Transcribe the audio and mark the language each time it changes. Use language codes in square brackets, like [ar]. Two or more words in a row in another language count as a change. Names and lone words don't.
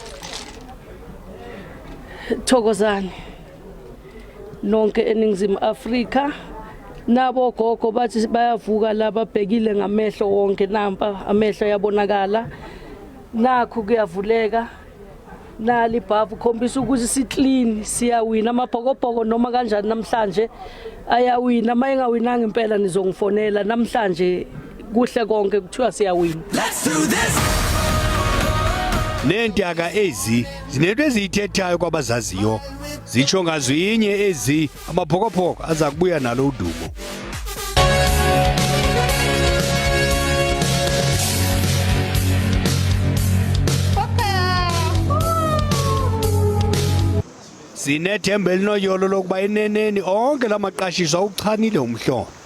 [zu] Thokozani nonke eningizimu Afrika nabo gogo bathi bayavuka laba bhekile ngamehlo wonke nampa amehlo yabonakala nakho kuyavuleka nali bhavu khombisa ukuthi si clean siyawina amabhokobhoko noma kanjani namhlanje ayawina mayengawinanga impela nizongifonela namhlanje kuhle konke kuthiwa siyawina. [xh] Nentaka ezi zinento ezithethayo kwabazaziyo zitsho ngazwinye ezi amabhokobhoko aza kubuya nalo udumo. Sinethemba elinoyolo lokuba eneneni onke lamaqashiswa uchanile umhlono.